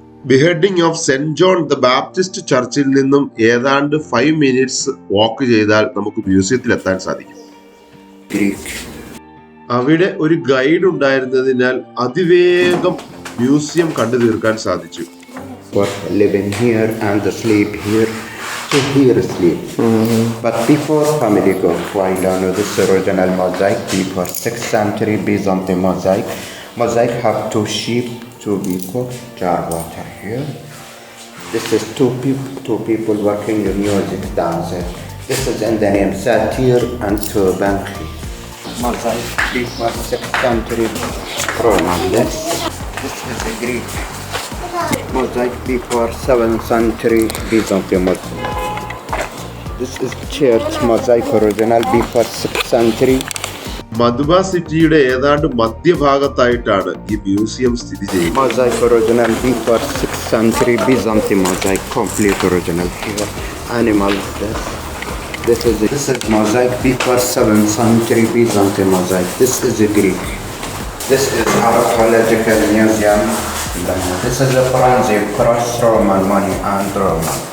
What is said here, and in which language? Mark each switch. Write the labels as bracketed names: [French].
[Malayalam] ബിഹെഡിംഗ് of saint John the Baptist ചർച്ചിൽ നിന്നും ഏതാണ്ട് 5 minutes വാക്ക് ചെയ്താൽ നമുക്ക് മ്യൂസിയത്തിൽ എത്താൻ സാധിക്കും. അവിടെ ഒരു ഗൈഡ് ഉണ്ടായിരുന്നതിനാൽ അതിവേഗം മ്യൂസിയം കണ്ടു തീർക്കാൻ സാധിച്ചു. [English] Living here and sleep here, so here sleep. But before family go, why don't know this original mosaic before 6th century Byzantine mosaic. Mosaic have 2 sheep, 2 people, jar water here. This is two people working in music dancer. This is in the name Satyr and Banki. Mosaic before 6th century Roman. This is a Greek. Mosaic before 7th century Byzantine mosaic. This is church mosaic original before 6th century. [Malayalam] മധുബ സിറ്റിയുടെ ഏതാണ്ട് മധ്യഭാഗത്തായിട്ടാണ് ഈ museum സ്ഥിതി ചെയ്യുന്നത്. [English] Mosaic original before 6th century Byzantine mosaic, complete original here. Animals there. This is mosaic before 7th century Byzantine mosaic. This is a Greek. This is archaeological museum. This is a bronze cross Roman money and Roman.